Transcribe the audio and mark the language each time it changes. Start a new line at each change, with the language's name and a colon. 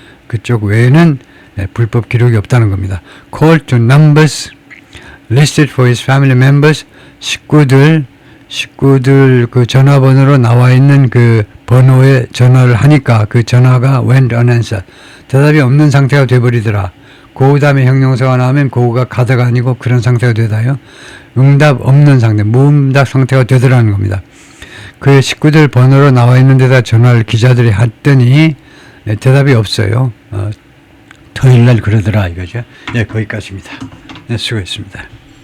Korean: 그쪽 외에는 불법 기록이 없다는 겁니다.
English: Call to numbers listed for his family members.
Korean: 식구들 그 전화번호로 나와 있는 그 번호에 전화를 하니까 그 전화가 went unanswered. 대답이 없는 상태가 돼버리더라. 그 다음에 형용사가 나오면 그가 가다가 아니고 그런 상태가 되다요. 응답 없는 상태, 무응답 상태가 되더라는 겁니다. 그 식구들 번호로 나와 있는 데다 전화를 기자들이 했더니 대답이 없어요. 토요일 날 그러더라 이거죠. 거기까지입니다. 수고했습니다.